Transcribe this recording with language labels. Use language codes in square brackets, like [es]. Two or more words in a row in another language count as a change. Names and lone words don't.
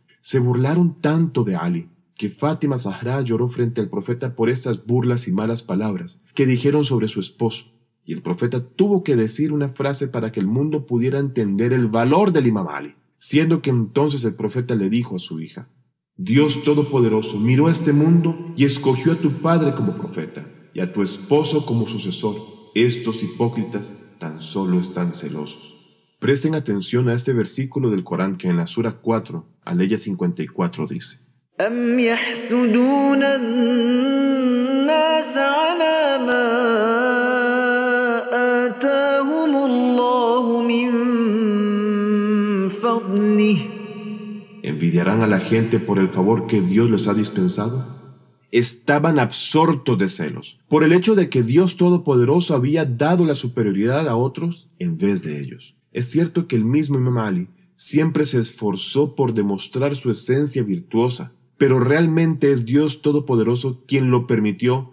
[es] Se burlaron tanto de Ali que Fátima Zahra lloró frente al profeta por estas burlas y malas palabras que dijeron sobre su esposo, y el profeta tuvo que decir una frase para que el mundo pudiera entender el valor del Imam Ali, siendo que entonces el profeta le dijo a su hija: Dios Todopoderoso miró a este mundo y escogió a tu padre como profeta y a tu esposo como sucesor. Estos hipócritas tan solo están celosos. Presten atención a este versículo del Corán que en la Sura 4, aleya 54 dice: [ar] أم يحسدون الناس على ما آتاهم الله من فضله. [es] ¿Envidiarán a la gente por el favor que Dios les ha dispensado? Estaban absortos de celos por el hecho de que Dios Todopoderoso había dado la superioridad a otros en vez de ellos. Es cierto que el mismo Imam Ali siempre se esforzó por demostrar su esencia virtuosa, pero realmente es Dios Todopoderoso quien lo permitió.